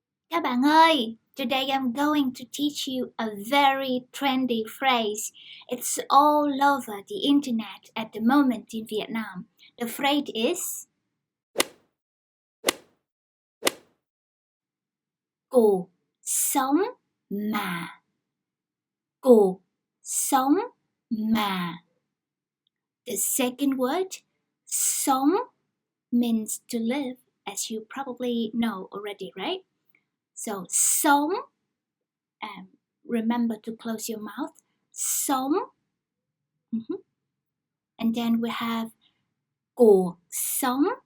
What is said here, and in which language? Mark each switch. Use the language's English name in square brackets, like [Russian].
[Vietnamese] Các bạn ơi, [English] today I'm going to teach you a very trendy phrase. It's all over the internet at the moment in Vietnam. The phrase is [Vietnamese] cuộc sống mà. Cuộc sống mà. [English] The second word, sống, means to live, as you probably know already, right? So, sống, remember to close your mouth. [Vietnamese] Sống. [English] And then we have [Vietnamese] cuộc sống.